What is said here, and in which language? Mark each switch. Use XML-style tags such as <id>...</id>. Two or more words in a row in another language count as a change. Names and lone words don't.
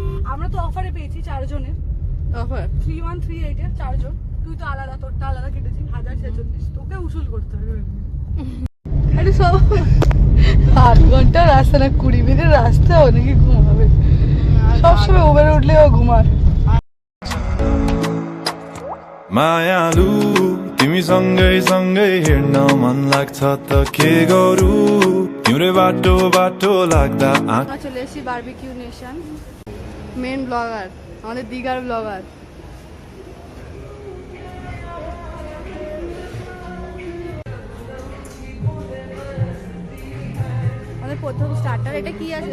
<bn>আমরা তো অফারে পেয়েছি 4 জনের অফার 3138 এর 4 জন। তুই তো আলাদা, তোরটা আলাদা কেটেছিস 1046। তোকে উসুল করতে হবে। আরে সব 8 ঘন্টা রাস্তা না 20 মিনিট রাস্তা, অনেকে ঘুমাবে। সবসময় উবেরে উঠলেও ঘুমায়।</bn> <ne>मायालु तिमी सँगै सँगै हेर्न मन लाग्छ त के गरौ तिम्रो बाटो बाटो लाग्दा</ne> <bn>আমরা চলে এসেছি বারবিকিউ নেশন। মেন ব্লগার আমাদের দিঘার ব্লগার। আমাদের প্রথম স্টার্টার। এটা কি আছে?</bn>